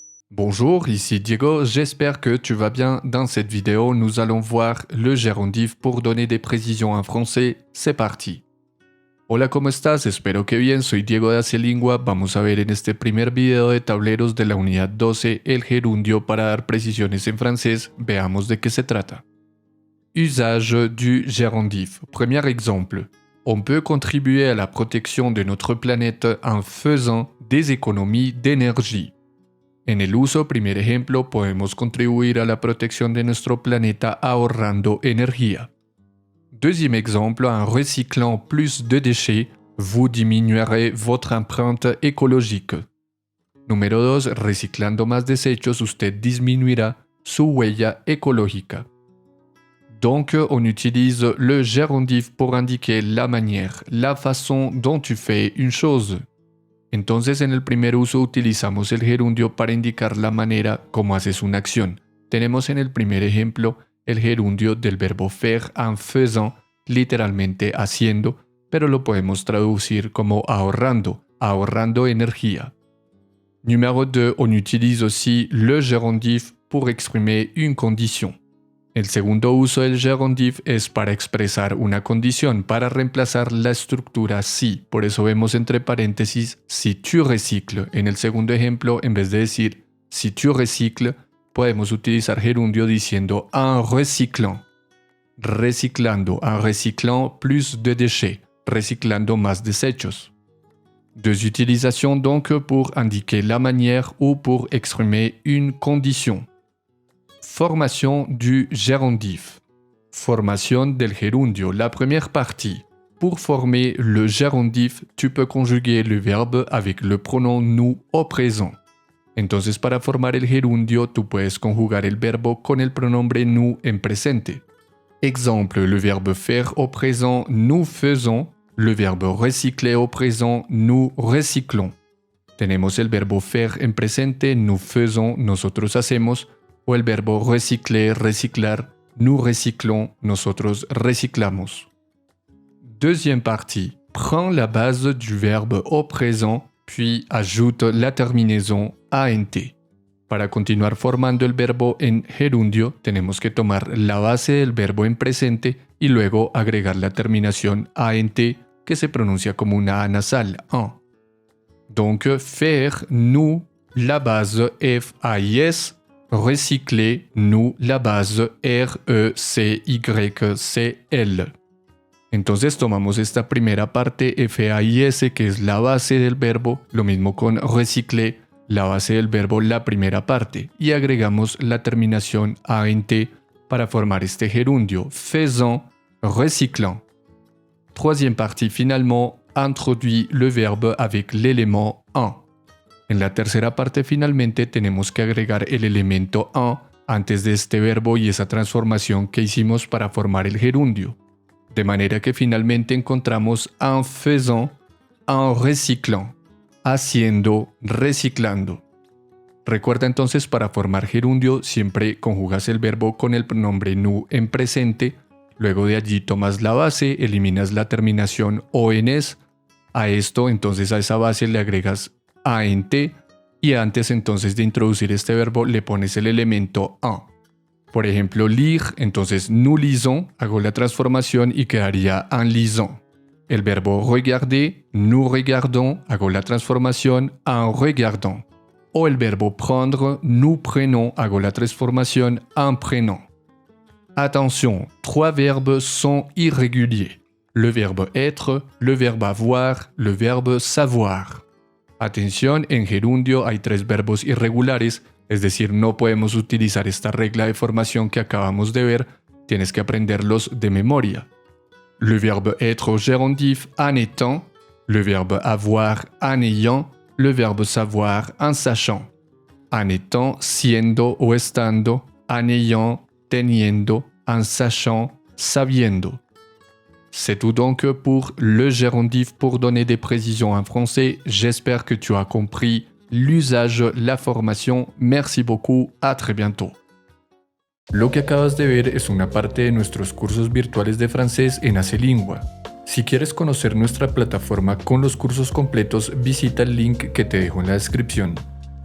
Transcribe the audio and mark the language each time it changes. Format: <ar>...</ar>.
<fr>Bonjour, ici Diego, j'espère que tu vas bien. Dans cette vidéo, nous allons voir le gerundiv pour donner des précisions en français. C'est parti.</fr> <es>Hola, ¿cómo estás? Espero que bien, soy Diego de Acelingua. Vamos a ver en este primer video de tableros de la unidad 12 el gerundio para dar precisiones en francés. Veamos de qué se trata.</es> <fr>Usage du gerundiv. Premier exemple. On peut contribuer à la protection de notre planète en faisant des économies d'énergie.</fr> <es>En el uso, primer ejemplo, podemos contribuir a la protección de nuestro planeta ahorrando energía.</es> <fr>Deuxième exemple, en recyclant plus de déchets, vous diminuerez votre empreinte écologique.</fr> <es>Número 2, reciclando más desechos, usted disminuirá su huella ecológica.</es> <fr>Donc, on utilise le gerundiv pour indiquer la manière, la façon dont tu fais une chose.</fr> <es>Entonces, en el primer uso utilizamos el gerundio para indicar la manera como haces una acción. Tenemos en el primer ejemplo el gerundio del verbo faire en faisant, literalmente haciendo, pero lo podemos traducir como ahorrando, ahorrando energía.</es> <fr>Numéro 2, on utilise aussi le gerundiv pour exprimer une condition.</fr> <es>El segundo uso del gerundiv es para expresar una condición, para reemplazar la estructura si. Por eso vemos entre paréntesis</es> <fr>si tu recycles.</fr> <es>En el segundo ejemplo, en vez de decir</es> <fr>si tu recycles,</fr> <es>podemos utilizar gerundio diciendo en recyclant. Reciclando,</es> <fr>en recyclant plus de déchets,</fr> <es>reciclando más desechos.</es> <fr>Deux utilisations donc pour indiquer la manière ou pour exprimer une condition. Formation du gerundiv.</fr> <es>Formation del gerundio,</es> <fr>la première partie. Pour former le gerundiv, tu peux conjuguer le verbe avec le pronom nous au présent.</fr> <es>Entonces, para formar el gerundio, tú puedes conjugar el verbo con el pronombre nous en presente.</es> <fr>Exemple, le verbe faire au présent, nous faisons. Le verbe recycler au présent, nous recyclons.</fr> <es>Tenemos el verbo faire en presente, nous faisons, nosotros hacemos. O el verbo recycler, reciclar, nous recyclons, nosotros reciclamos.</es> <fr>Deuxième partie, prends la base du verbe au présent, puis ajoute la terminaison ANT.</fr> <es>Para continuar formando el verbo en gerundio, tenemos que tomar la base del verbo en presente y luego agregar la terminación ANT, que se pronuncia como una A nasal, en.</es> <fr>Donc, faire, nous, la base FAIS, recycler, nous, la base RECYCL.</fr> <es>Entonces tomamos esta primera parte FAIS, que es la base del verbo, lo mismo con recycler, la base del verbo, la primera parte, y agregamos la terminación ANT para formar este gerundio, faisant, recyclant.</es> <fr>Troisième partie, finalement, introduit le verbe avec l'élément en.</fr> <es>En la tercera parte finalmente tenemos que agregar el elemento en antes de este verbo y esa transformación que hicimos para formar el gerundio. De manera que finalmente encontramos en faisant, en recyclant, haciendo, reciclando. Recuerda entonces, para formar gerundio siempre conjugas el verbo con el pronombre nous en presente, luego de allí tomas la base, eliminas la terminación ONS, a esto entonces a esa base le agregas ANT y antes entonces de introducir este verbo le pones el elemento en. Por ejemplo, lire, entonces nous lisons, hago la transformación y quedaría en lisant. El verbo regarder, nous regardons, hago la transformación en regardant. O el verbo prendre, nous prenons, hago la transformación en prenant.</es> <fr>Attention, 3 verbes sont irréguliers. Le verbe être, le verbe avoir, le verbe savoir.</fr> <es>Atención, en gerundio hay 3 verbos irregulares, es decir, no podemos utilizar esta regla de formación que acabamos de ver, tienes que aprenderlos de memoria.</es> <fr>Le verbe être au gerundiv en étant, le verbe avoir en ayant, le verbe savoir en sachant.</fr> <es>En étant, siendo o estando, en ayant, teniendo, en sachant, sabiendo.</es> <fr>C'est tout donc pour le gerundiv pour donner des précisions en français. J'espère que tu as compris l'usage, la formation. Merci beaucoup, à très bientôt.</fr> <es>Lo que acabas de ver es una parte de nuestros cursos virtuales de francés en Acelingua. Si quieres conocer nuestra plataforma con los cursos completos, visita el link que te dejo en la descripción.</es>